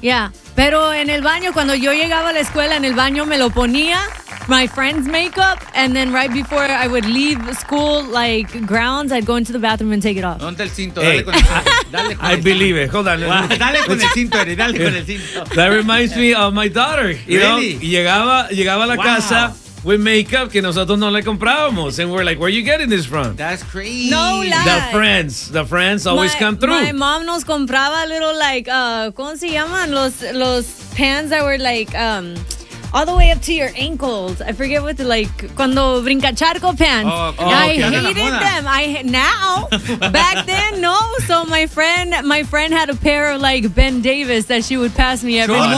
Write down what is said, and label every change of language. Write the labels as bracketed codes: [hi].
[en] Yeah. [es] Pero en el baño, cuando yo llegaba a la escuela, en el baño me lo ponía, [en] my friend's makeup, and then right before I would leave school, like, grounds, I'd go into the bathroom and take it off. [es] ¿Dónde el cinto? Hey. Dale con el cinto. [en] I believe it. Hold on. [es] Wow. Dale con el cinto, Eric. Dale con el cinto. [en] That reminds me of my daughter. You really? [es] Know? Llegaba a la casa [en] with makeup [es] que nosotros no le comprábamos. [en] And we're like, where are you getting this from? That's crazy. No lie. The friends always come through. My mom [es] nos compraba [en] little, like, [es] ¿cómo se llaman? [en] Los pants that were, like, all the way up to your ankles. I forget what the, like, [es] cuando brinca charco [en] pants. Oh, okay. I hated them. Back then, no. So my friend had a pair of, like, Ben Davis that she would pass me every morning.